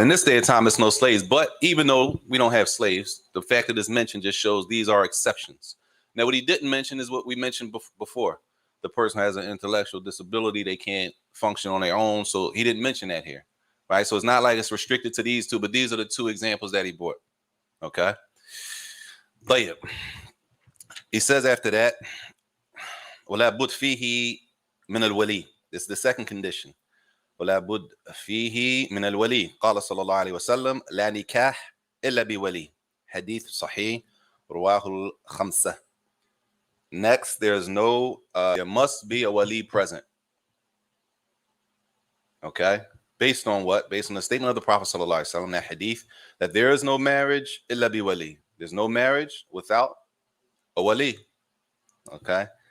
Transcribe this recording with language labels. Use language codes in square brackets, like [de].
[en] In this day and time, it's no slaves. But even though we don't have slaves, the fact that it's mentioned just shows these are exceptions. Now, what he didn't mention is what we mentioned before. The person has an intellectual disability. They can't function on their own. So he didn't mention that here. Right. So it's not like it's restricted to these two, but these are the two examples that he brought. Okay. But yeah. He says after that, [ar] ولا بد فيه من الولي. [en] This is the second condition. [ar] ولا بد فيه من الولي. قال صلى الله عليه وسلم لا نكاح إلا بولي. Hadith صحيح رواه الخمسة. [en] Next, there must be a wali present. Okay? Based on what? Based on the statement of the Prophet صلى الله عليه وسلم, that hadith, that there is no marriage [ar] إلا بولي. [en] There's no marriage without a wali. Okay?